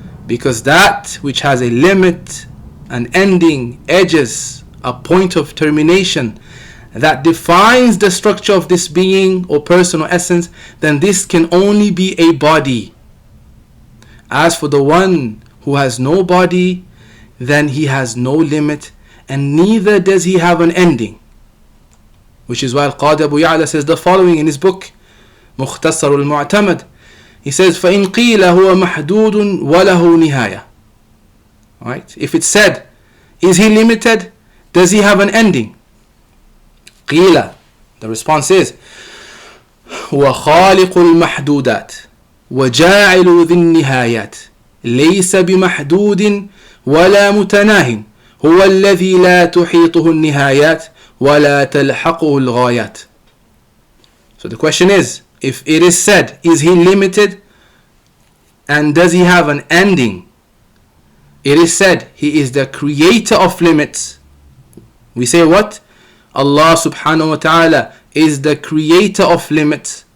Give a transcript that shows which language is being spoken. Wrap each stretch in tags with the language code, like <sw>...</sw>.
<en>Because that which has a limit, an ending, edges, a point of termination, that defines the structure of this being or person or essence, then this can only be a body. As for the one who has no body, then he has no limit, and neither does he have an ending. Which is why Al-Qadi Abu Ya'la says the following in his book Mukhtasar al-Mu'tamad. He says,</en> <ar>فَإِنْ قِيلَ هُوَ مَحْدُودٌ وَلَهُ نِهَايَةٌ.</ar> <en>Right? If it's said, is he limited? Does he have an ending?</en> <ar>قِيلَ,</ar> <en>the response is,</en> <ar>هُوَ خَالِقُ الْمَحْدُودَاتِ وَجَاعِلُ ذِي النِّهَايَاتِ لَيْسَ بِمَحْدُودٍ وَلَا مُتَنَاهٍ هُوَ الَّذِي لَا تُحِيطُهُ النِّهَايَاتِ وَلَا تَلْحَقُهُ الْغَايَاتِ.</ar> <en>So the question is, if it is said, is he limited and does he have an ending? It is said he is the creator of limits. We say what? Allah subhanahu wa ta'ala is the creator of limits.</en>